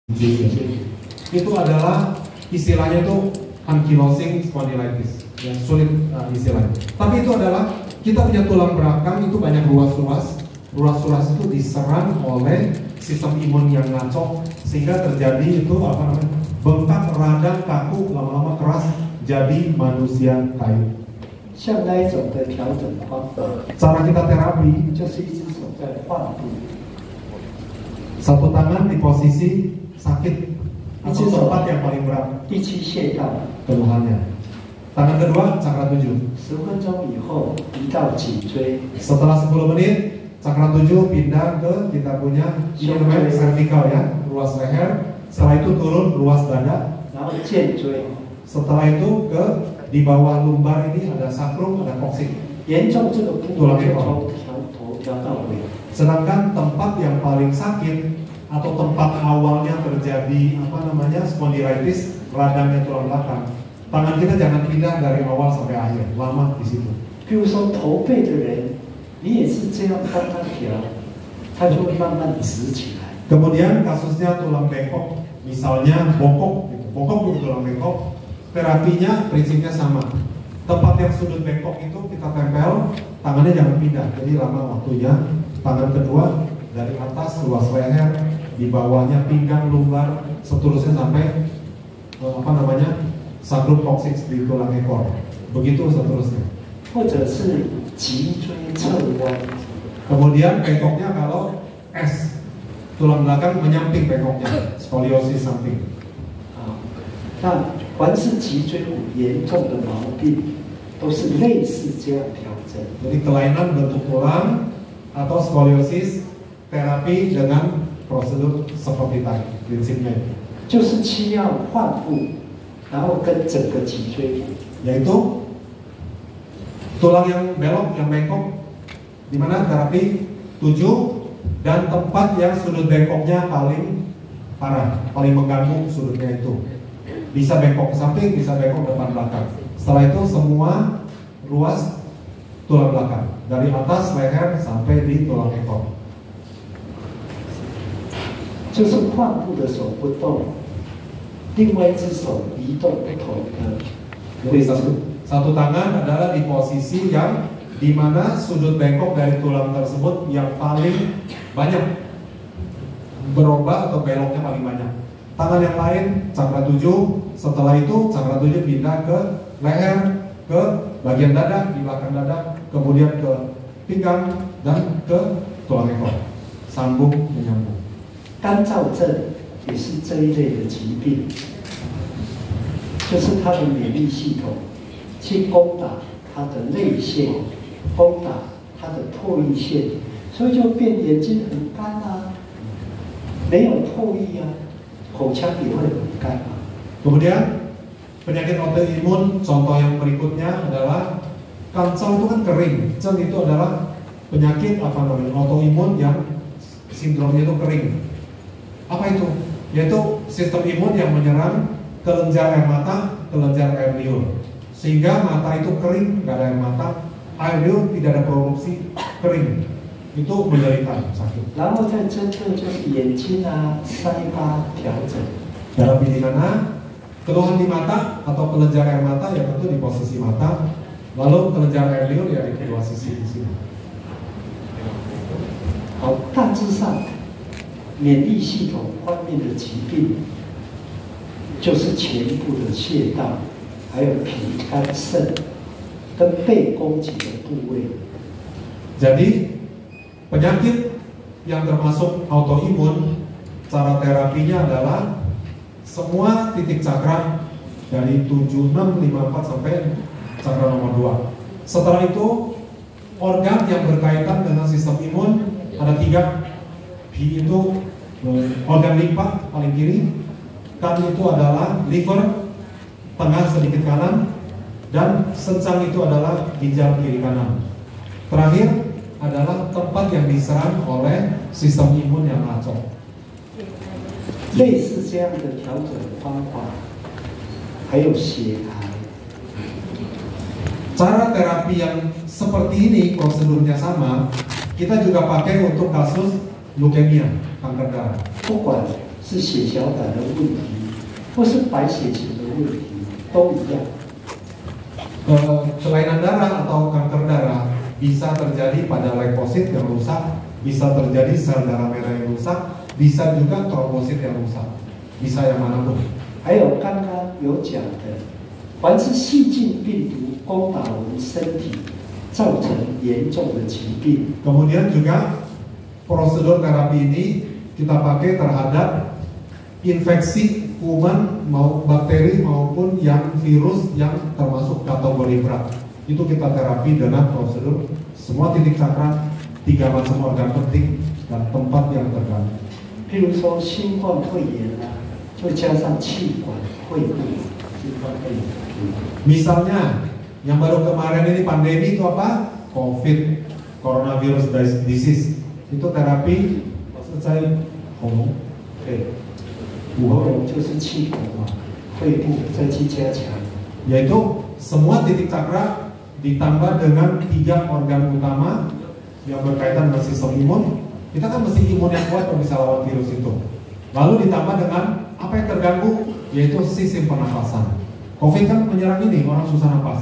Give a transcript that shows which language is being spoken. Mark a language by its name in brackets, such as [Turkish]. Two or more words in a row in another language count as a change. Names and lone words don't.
[Indonesian] Itu adalah istilahnya itu [English] ankylosing spondylitis, [Indonesian] yang sulit istilahnya. Tapi itu adalah kita punya tulang belakang itu banyak ruas-ruas itu diserang oleh sistem imun yang ngaco sehingga terjadi itu bengkak, radang, kaku, lama-lama keras, jadi manusia kayu. [Chinese] 像那一种的调整方法， [Indonesian] Cara kita terapi [Chinese] 就是一只手在患部， [Indonesian] satu tangan di posisi sakit atau tempat yang paling berat [Chinese] 第七穴道， [Indonesian] keluhannya. Tangan kedua cakra 7. [Chinese] 10 分钟以后移到颈椎， [Indonesian] Setelah 10 menit cakra 7 pindah ke kita punya ini namanya cervical ya, ruas leher. Setelah itu turun ruas dada. [Chinese] 然后肩椎， [Indonesian] Setelah itu ke di bawah lumbar ini ada sacrum, ada coccyx. [Chinese] 严重这个部位就从头调到尾。 [Indonesian] Sedangkan tempat yang paling sakit atau tempat awalnya terjadi spondylitis, radangnya tulang belakang. Tangan kita jangan pindah dari awal sampai akhir, lama di situ. [Chinese] 比如说驼背的人，你也是这样帮他调，他就会慢慢直起来。 [Indonesian] Kemudian kasusnya tulang bengkok, misalnya bokok itu tulang bengkok, terapinya prinsipnya sama. Tempat yang sudut bengkok itu kita tempel, tangannya jangan pindah, jadi lama waktunya. Tangan kedua dari atas ruas leher, di bawahnya pinggang, lumbar, seterusnya sampai sacrum coccyx di tulang ekor. Begitu seterusnya. [Chinese] 或者是脊椎侧弯， [Indonesian] Kemudian bengkoknya kalau S, tulang belakang menyamping bengkoknya, skoliosis samping. [Chinese] 那凡是脊椎骨严重的毛病，都是类似这样调整。 [Indonesian] Jadi kelainan bentuk tulang atau skoliosis terapi dengan prosedur seperti tadi, prinsipnya itu. [Chinese] 就是需要患部，然后跟整个脊椎骨， [Indonesian] Yaitu tulang yang belok, yang bengkok, di mana terapi 7 dan tempat yang sudut bengkoknya paling parah, paling mengganggu sudutnya itu. Bisa bengkok ke samping, bisa bengkok depan belakang. Setelah itu semua ruas tulang belakang, dari atas leher sampai di tulang ekor. [Chinese] 就是患部的手不动，另外一只手移动不同的 [Indonesian] Jadi satu tangan adalah di posisi yang di mana sudut bengkok dari tulang tersebut yang paling banyak berubah atau beloknya paling banyak. Tangan yang lain cakra 7, setelah itu cakra 7 pindah ke leher, ke bagian dada, di belakang dada, kemudian ke pinggang dan ke tulang ekor, sambung menyambung. [Chinese] 干燥症也是这一类的疾病，就是他的免疫系统去攻打他的泪腺，攻打他的唾液腺，所以就变眼睛很干啊，没有唾液啊，口腔也会很干啊。 [Indonesian] Kemudian penyakit autoimun contoh yang berikutnya adalah kansel itu kan kering. Cen itu adalah penyakit autoimun yang sindromnya itu kering. Apa itu? Yaitu sistem imun yang menyerang kelenjar air mata, kelenjar air liur, sehingga mata itu kering, nggak ada air mata, air liur tidak ada produksi, kering. Itu menderita sakit. [Chinese] 然后再针对就是眼睛啊、腮巴调整。 [Indonesian] Dalam pidana, keluhan di mata atau kelenjar air mata ya tentu di posisi mata, lalu kelenjar air liur ya di kedua sisi di sini. [Chinese] 好，大致上免疫系统方面的疾病，就是前部的穴道，还有脾、肝、肾跟被攻击的部位。 [Indonesian] Jadi penyakit yang termasuk autoimun, cara terapinya adalah semua titik cakra dari 7, 6, 5, 4 sampai cakra nomor 2. Setelah itu organ yang berkaitan dengan sistem imun ada 3. P itu organ limpa paling kiri, kan itu adalah liver tengah sedikit kanan, dan sencang itu adalah ginjal kiri kanan. Terakhir adalah tempat yang diserang oleh sistem imun yang ngaco. [Chinese] 类似这样的调整方法，还有血癌。 [Indonesian] Cara terapi yang seperti ini prosedurnya sama, kita juga pakai untuk kasus leukemia, kanker darah. [Chinese] 不管是血小板的问题，或是白血球的问题，都一样。 [Indonesian] Kelainan darah atau kanker darah bisa terjadi pada leukosit yang rusak, bisa terjadi sel darah merah yang rusak, bisa juga trombosit yang rusak, bisa yang manapun. [Chinese] 还有刚刚有讲的，凡是细菌病毒攻打我们身体，造成严重的疾病。 [Indonesian] Kemudian juga prosedur terapi ini kita pakai terhadap infeksi kuman mau bakteri maupun yang virus yang termasuk kategori berat. Itu kita terapi dengan prosedur semua titik cakra, 3 macam organ penting dan tempat yang terganggu. [Chinese] 譬如说新冠肺炎啊，就加上气管肺部，新冠肺炎。 [Indonesian] Misalnya yang baru kemarin ini pandemi itu apa? COVID, [English] coronavirus disease. [Indonesian] Itu terapi maksud saya hormon. [Chinese] 对，喉咙就是气管嘛，肺部再去加强。 [Indonesian] Yaitu semua titik cakra ditambah dengan 3 organ utama yang berkaitan dengan sistem imun. Kita kan mesti imun yang kuat untuk bisa lawan virus itu. Lalu ditambah dengan apa yang terganggu, yaitu sistem pernafasan. COVID kan menyerang ini, orang susah napas.